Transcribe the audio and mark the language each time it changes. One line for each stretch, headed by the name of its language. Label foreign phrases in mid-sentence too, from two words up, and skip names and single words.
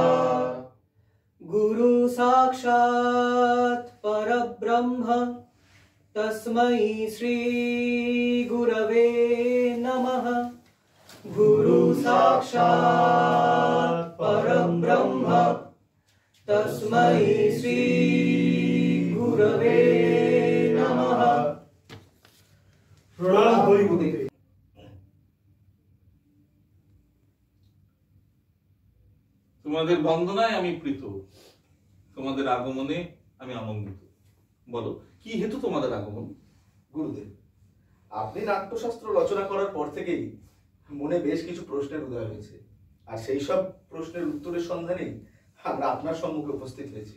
Sanskrit: गुरु साक्षात् परब्रह्म तस्मै श्री गुरवे नमः। गुरु साक्षात् परं ब्रह्म तस्मै श्री गुरवे नमः। प्रणाम गुरुदेव।
Bangla: তোমাদের বন্দনায় আমি প্রীত, তোমাদের আগমনে আমি আনন্দিত। বলো, কি হেতু তোমাদের আগমন? গুরুদেব, আপনি নাট্যশাস্ত্র রচনা করার পর থেকেই মনে বেশ কিছু প্রশ্নের উদয় হয়েছে, আর সেই সব প্রশ্নের উত্তরের সন্ধানেই আমরা আপনার সম্মুখে উপস্থিত হয়েছি।